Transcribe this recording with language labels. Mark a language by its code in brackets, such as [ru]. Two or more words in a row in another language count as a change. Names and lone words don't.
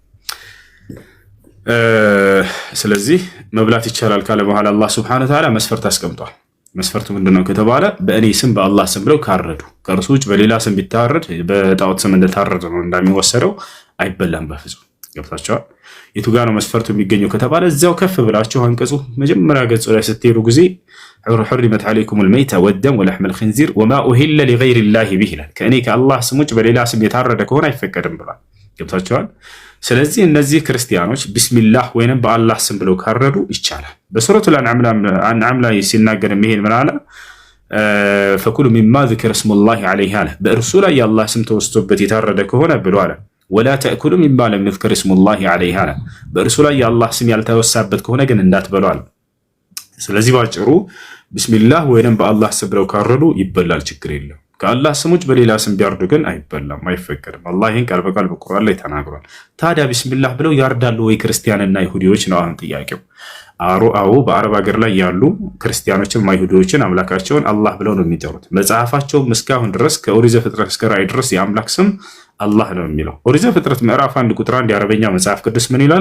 [am] ስለዚህ መብላት ይቻላል ካለ በኋላ አላህ [ar] سبحانه وتعالى [am] መስፈርት አስቀምጧል። መስፈርቱ ምንድነው ከተባለ በእኔ ስም በአላህ ስም ብለው ካረዱ፣ ከእርሱ ውጭ በሌላ ስም ቢታረድ በጣዖት ስም እንደታረደ ነው እንደሚወሰደው፣ አይበላም በፍጹም። ገብታችኋል? የቱ ጋር ነው መስፈርቱ የሚገኘው ከተባለ እዚያው ከፍ ብላችሁ አንቀጹ መጀመሪያ ገጹ ላይ ስትሄዱ ጊዜ [ar] حرمت عليكم الميتة والدم ولحم الخنزير وما أهل لغير الله به [am] ይላል። ከእኔ ከአላህ ስም ውጭ በሌላ ስም የታረደ ከሆነ አይፈቀድም ብሏል። ገብታችኋል? ስለዚህ እነዚህ ክርስቲያኖች ቢስሚላህ ወይንም በአላህ ስም ብለው ካረዱ ይቻላል። በሱረቱል አንዓም ላይ ሲናገር ይሄን ምን አለ? [ar] فكلوا مما ذكر اسم الله عليه [am] አለ። በእርሱ ላይ የአላህ ስም ተወስቶበት የታረደ ከሆነ ብሎ አለ [ar] ولا تأكلوا مما لم يذكر اسم الله عليه [am] አለ። በእርሱ ላይ የአላህ ስም ያልተወሳበት ከሆነ ግን እንዳትበሉ አለ። ስለዚህ ባጭሩ ቢስሚላህ ወይንም በአላህ ስም ብለው ካረዱ ይበላል፣ ችግር የለም። ከአላህ ስም ውጭ በሌላ ስም ቢያርዱ ግን አይበላም፣ አይፈቀድም። አላህ ይህን ቃል በቃል በቁርአን ላይ ተናግሯል። ታዲያ ቢስሚላህ ብለው ያርዳሉ ወይ ክርስቲያንና ይሁዲዎች ነው አሁን ጥያቄው። አዎ በአረብ ሀገር ላይ ያሉ ክርስቲያኖችም አይሁዲዎችን አምላካቸውን አላህ ብለው ነው የሚጠሩት። መጽሐፋቸውም እስካሁን ድረስ ከኦሪት ዘፍጥረት እስከ ራዕይ ድረስ የአምላክ ስም አላህ ነው የሚለው። ኦሪት ዘፍጥረት ምዕራፍ 1 ቁጥር 1 የአረበኛ መጽሐፍ ቅዱስ ምን ይላል?